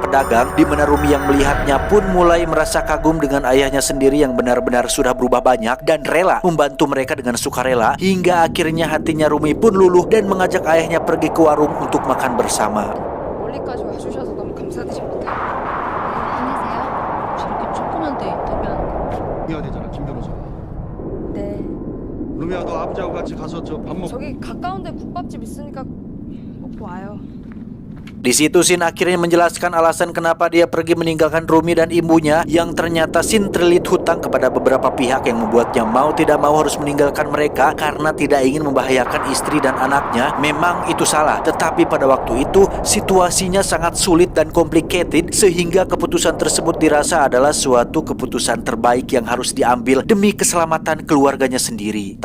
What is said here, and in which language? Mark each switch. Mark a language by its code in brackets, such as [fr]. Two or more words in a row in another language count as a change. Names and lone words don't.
[id] pedagang, di mana Rumi yang melihatnya pun mulai merasa kagum dengan ayahnya sendiri yang benar-benar sudah berubah banyak dan rela membantu mereka dengan sukarela, hingga akhirnya hatinya Rumi pun luluh dan mengajak ayahnya pergi ke warung untuk makan bersama. [ko] 멀리까지 와주셔서 너무 감사드립니다. 힘내세요. 저렇게 쫓겨난데 인터뷰하는 거. 해야 되잖아, 김 변호사. 네. 루미야, 너 아버지하고 같이 가서 저 밥 먹. 저기 가까운데 국밥집 있으니까 먹고 와요. [id] Di situ Shin akhirnya menjelaskan alasan kenapa dia pergi meninggalkan Rumi dan ibunya, yang ternyata Shin terlilit hutang kepada beberapa pihak yang membuatnya mau tidak mau harus meninggalkan mereka karena tidak ingin membahayakan istri dan anaknya. Memang itu salah, tetapi pada waktu itu situasinya sangat sulit dan complicated sehingga keputusan tersebut dirasa adalah suatu keputusan terbaik yang harus diambil demi keselamatan keluarganya sendiri.